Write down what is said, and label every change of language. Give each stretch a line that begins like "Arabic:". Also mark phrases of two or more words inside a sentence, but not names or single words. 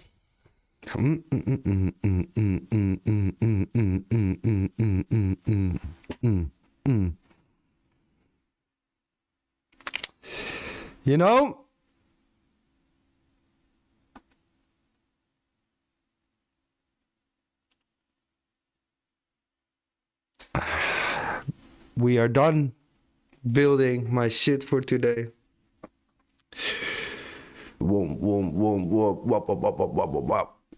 English: You know? We are done building my shit for today. Whoom, whoom, whoom, whoop, wop, wop, wop, wop, wop, wop, wop.